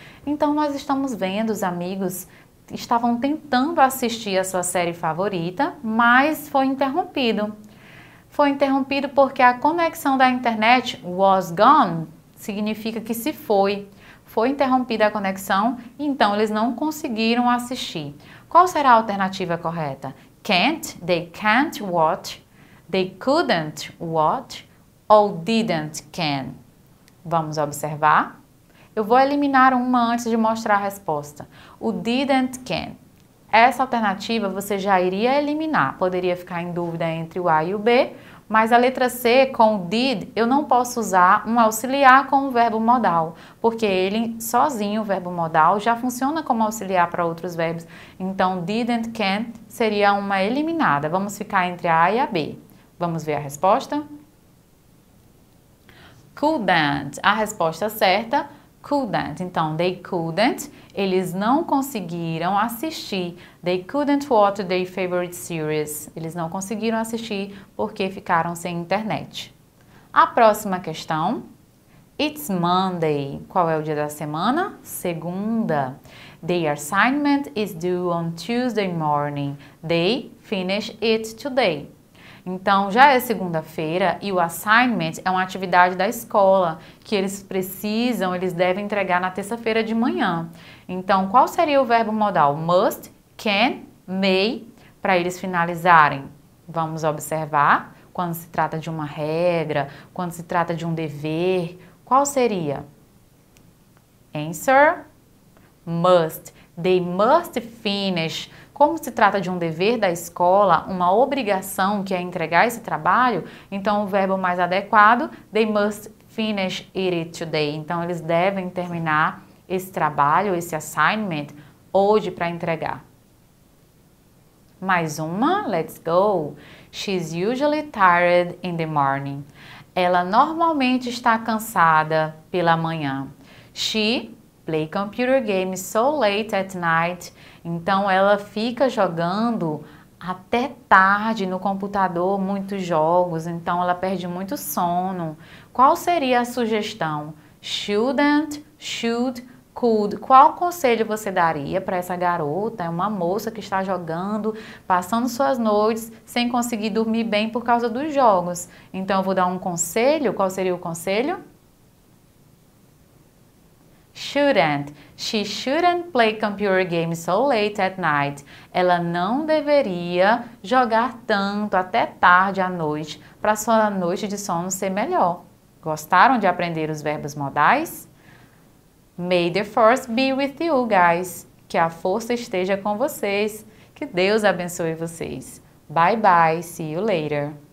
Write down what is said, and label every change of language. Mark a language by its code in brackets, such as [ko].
[pt] Então, nós estamos vendo os amigos estavam tentando assistir a sua série favorita, mas foi interrompido. Foi interrompido porque a conexão da internet [en] was gone, [pt] significa que se foi. Foi interrompida a conexão, então eles não conseguiram assistir. Qual será a alternativa correta? [en] Can't, they can't watch, they couldn't watch, ou didn't can. [pt] Vamos observar? Eu vou eliminar uma antes de mostrar a resposta. O didn't can. Essa alternativa você já iria eliminar. Poderia ficar em dúvida entre o A e o B, mas a letra C com o did eu não posso usar um auxiliar com o verbo modal, porque ele sozinho, o verbo modal, já funciona como auxiliar para outros verbos. Então, didn't can seria uma eliminada. Vamos ficar entre a A e a B. Vamos ver a resposta? [en] Couldn't. [pt] A resposta certa, couldn't. Então, [en] they couldn't, [pt] eles não conseguiram assistir. [en] They couldn't watch their favorite series. [pt] Eles não conseguiram assistir porque ficaram sem internet. A próxima questão. [en] It's Monday. [pt] Qual é o dia da semana? Segunda. [en] Their assignment is due on Tuesday morning. They finish it today. [pt] Então, já é segunda-feira e o assignment é uma atividade da escola que eles devem entregar na terça-feira de manhã. Então, qual seria o verbo modal? Must, can, may, para eles finalizarem. Vamos observar quando se trata de uma regra, quando se trata de um dever. Qual seria? [en] Answer, must. They must finish. [pt] Como se trata de um dever da escola, uma obrigação que é entregar esse trabalho, então o verbo mais adequado, [en] they must finish it today. [pt] Então eles devem terminar esse trabalho, esse assignment, hoje para entregar. Mais uma, [en] let's go. She's usually tired in the morning. [pt] Ela normalmente está cansada pela manhã. [en] She play computer games so late at night. [pt] Então, ela fica jogando até tarde no computador, muitos jogos. Então, ela perde muito sono. Qual seria a sugestão? Shouldn't, should, could. Qual conselho você daria para essa garota? É uma moça que está jogando, passando suas noites sem conseguir dormir bem por causa dos jogos. Então, eu vou dar um conselho. Qual seria o conselho? [en] Shouldn't. She shouldn't play computer games so late at night. [pt] Ela não deveria jogar tanto até tarde à noite para sua noite de sono ser melhor. Gostaram de aprender os verbos modais? [en] May the force be with you, guys. [pt] Que a força esteja com vocês. Que Deus abençoe vocês. [en] Bye bye. See you later.